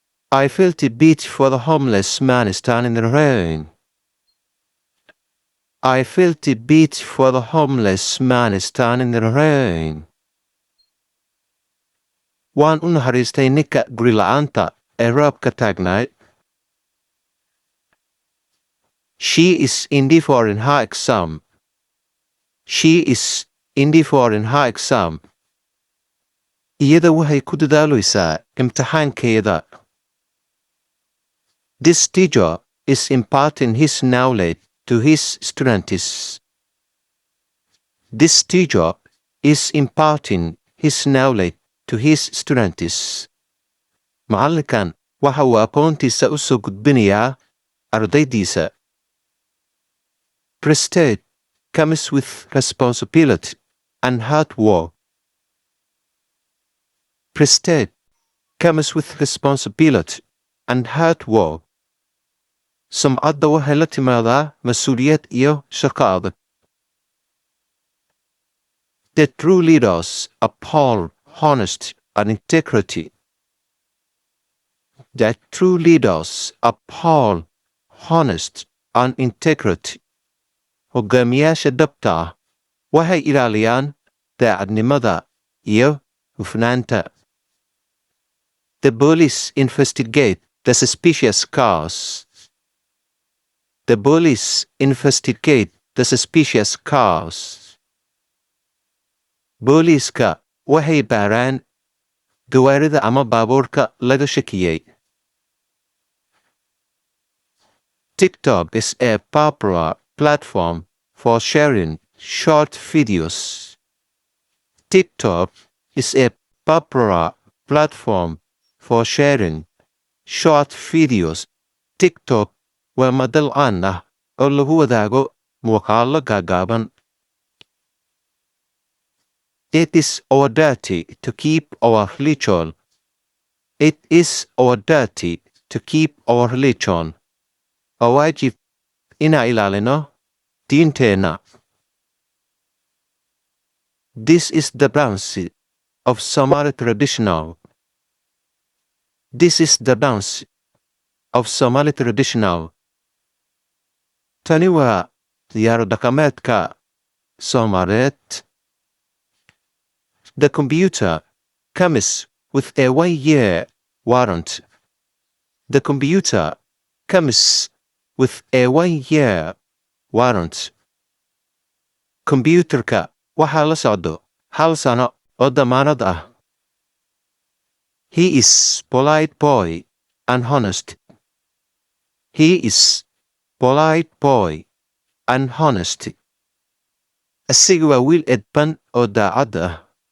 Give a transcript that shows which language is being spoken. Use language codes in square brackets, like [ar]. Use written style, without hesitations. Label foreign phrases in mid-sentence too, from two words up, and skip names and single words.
[en] I felt a beat for the homeless man standing in the rain. I felt a beat for the homeless man standing in the rain. [so] Waan u naxariistay ninka guri la'aanta ee roobka taagnayd. [en] She is indie for in her exam. She is indie for in her exam. [so] Iyada waxay ku dadaalaysaa imtixaankeeda. [en] This teacher is imparting his knowledge to his students. This teacher is imparting his knowledge to his students. [so] Macallinkan waxa uu aqoontiisa u soo gudbinayaa ardaydiisa. [en] Prestige comes with responsibility and hard work. Prestige comes with responsibility and hard work. [so] Sumcadda waxay la timaadaa mas'uuliyad iyo shaqo adag. [en] The true leaders uphold honesty and integrity. The true leaders uphold honesty and integrity. [so] Hogaamiyaasha dhabta ah waxay ilaaliyaan daacadnimada iyo hufnaanta. [en] The police investigate the suspicious cars. The police investigate the suspicious cars. [so] Booliiska waxay baaraan gawaarida ama baabuurka laga shakiyay. [en] TikTok is a popular platform for sharing short videos. TikTok is a popular platform for sharing short videos. [so] TikTok waa madal caan ah oo lagu wadaago muuqaallo gaagaaban. [en] It is our duty to keep our religion. It is our duty to keep our religion. [so] Waa waajib inaan ilaalino diinteenna. [en] This is the dance of Somali traditional. This is the dance of Somali traditional. [so] Tani waa ciyaaro dhaqameedka Soomaaliyeed. [en] The computer comes with a 1-year warranty. The computer comes with a 1-year warranty. [so] Computerka waxaa la socdo 1 sano oo damaanad ah. [en] He is polite boy and honest. He is polite boy and honest. [so] Asiga waa wiil edban oo daacad ah.